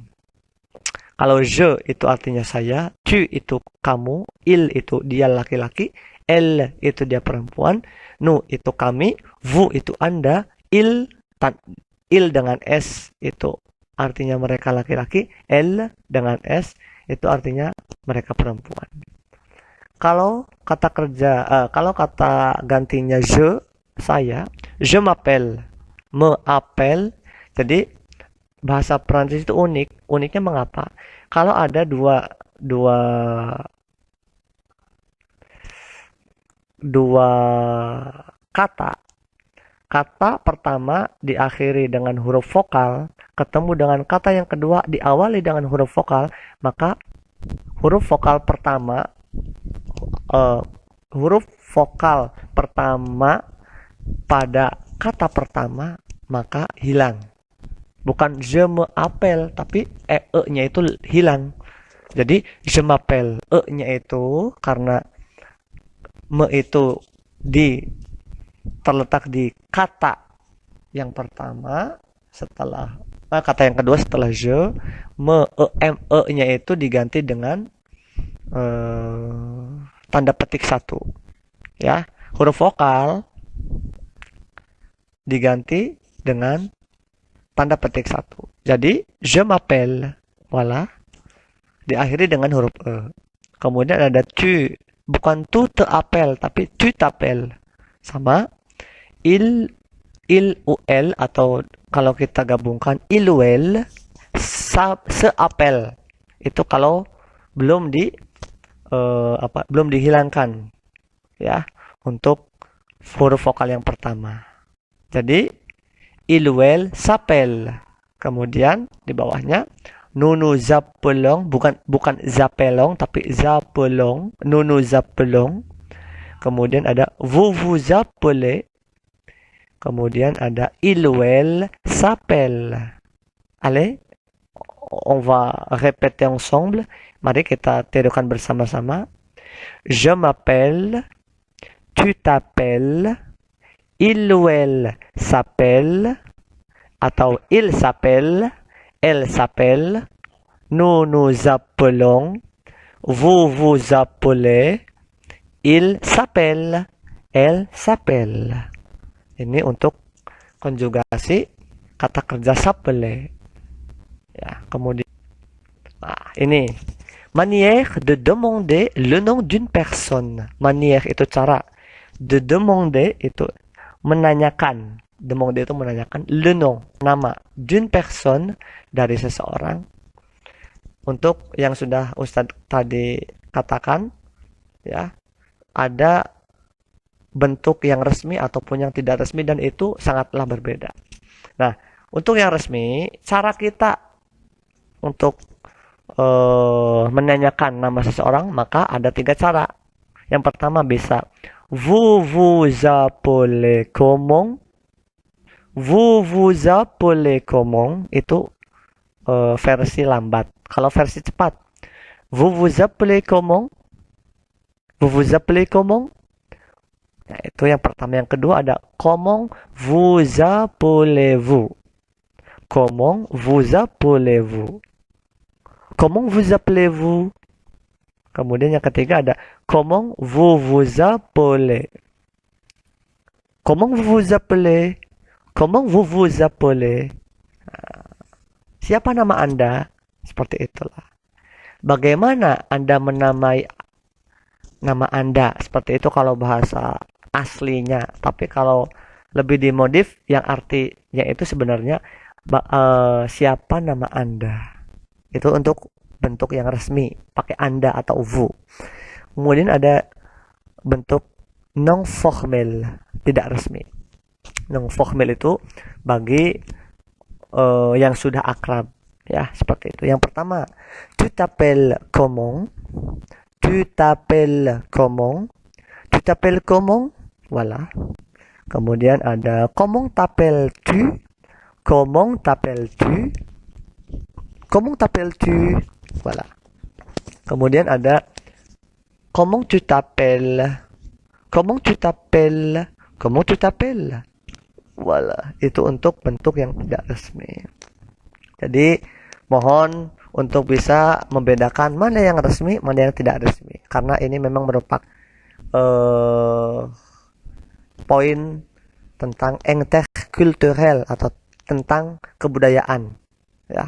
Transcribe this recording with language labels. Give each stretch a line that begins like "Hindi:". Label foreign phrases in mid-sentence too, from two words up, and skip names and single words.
Indonesian: Kalau je itu artinya saya, tu itu kamu, il itu dia laki-laki, elle itu dia perempuan, nous itu kami, vous itu Anda, il dengan s itu artinya mereka laki-laki, elle dengan s itu artinya mereka perempuan. Kalau kata gantinya je, saya,
French: je m'appelle,
Indonesian: jadi bahasa Prancis itu unik. Uniknya mengapa? Kalau ada dua kata pertama diakhiri dengan huruf vokal, ketemu dengan kata yang kedua diawali dengan huruf vokal, maka huruf vokal pertama pada kata pertama maka hilang.
French: Bukan je m'appelle,
Indonesian: tapi e-nya itu hilang.
French: Jadi je m'appelle,
Indonesian: e-nya itu karena me itu terletak di kata yang pertama setelah kata yang kedua setelah je, e-nya itu diganti dengan tanda petik 1. Ya, huruf vokal diganti dengan tanda petik 1. Jadi,
French: je m'appelle. Voilà.
Indonesian: Diakhiri dengan huruf E. Kemudian ada tu.
French: Bukan tu te appelle, tapi tu t'appelles. Sama. Il ou elle,
Indonesian: atau kalau kita gabungkan,
French: il ou elle, se appelle.
Indonesian: Itu kalau belum belum dihilangkan. Ya, untuk huruf vokal yang pertama. Jadi,
French: il ou elle s'appelle.
Indonesian: Kemudian di bawahnya
French: nous nous appelons,
Indonesian: bukan zappelons tapi zappelons,
French: nous nous appelons.
Indonesian: Kemudian ada
French: vous vous appelez.
Indonesian: Kemudian ada
French: il ou elle s'appelle. Allez, on va répéter ensemble.
Indonesian: Mari kita tirukan bersama-sama.
French: Je m'appelle, tu t'appelles, il ou elle s'appelle, atau il s'appelle, elle s'appelle, nous nous appelons, vous vous appelez, il s'appelle, elle s'appelle.
Indonesian: Ini untuk konjugasi kata kerja s'appeler. Ya, kemudian ini
French: manière de demander le nom d'une personne.
Indonesian: Manière itu cara,
French: de demander
Indonesian: itu menanyakan. Demander itu menanyakan,
French: le nom, nama, d'une personne,
Indonesian: dari seseorang. Untuk yang sudah Ustadz tadi katakan, ya, ada bentuk yang resmi ataupun yang tidak resmi, dan itu sangatlah berbeda. Nah, untuk yang resmi, cara kita untuk menanyakan nama seseorang, maka ada 3 cara. Yang pertama bisa
French: vous vous appelez comment? Vous vous appelez comment?
Indonesian: Itu versi lambat. Kalau versi cepat,
French: vous vous appelez comment? Vous vous appelez comment?
Indonesian: Nah, itu yang pertama. Yang kedua ada
French: comment vous appelez-vous? Comment vous appelez-vous? Comment vous appelez-vous?
Indonesian: Kemudian yang ketiga ada
French: comment vous vous appelez? Comment vous vous appelez? Comment vous vous appelez?
Indonesian: Siapa nama Anda? Seperti itulah. Bagaimana Anda menamai nama Anda? Seperti itu kalau bahasa aslinya. Tapi kalau lebih dimodif, yang artinya itu sebenarnya siapa nama Anda? Itu untuk bentuk yang resmi, pakai Anda atau vous. Kemudian ada bentuk
French: non formel,
Indonesian: tidak resmi.
French: Non formel
Indonesian: itu bagi yang sudah akrab, ya, seperti itu. Yang pertama,
French: tu t'appelles comment? Tu t'appelles comment? Tu t'appelles comment? Voilà.
Indonesian: Kemudian ada
French: comment t'appelles-tu? Comment t'appelles-tu? Comment t'appelles-tu? Voilà.
Indonesian: Kemudian ada
French: comment tu t'appelles? Comment tu t'appelles? Comment tu t'appelles? Voilà.
Indonesian: Itu untuk bentuk yang tidak resmi. Jadi mohon untuk bisa membedakan mana yang resmi, mana yang tidak resmi. Karena ini memang merupakan poin tentang interkulturel atau tentang kebudayaan, ya.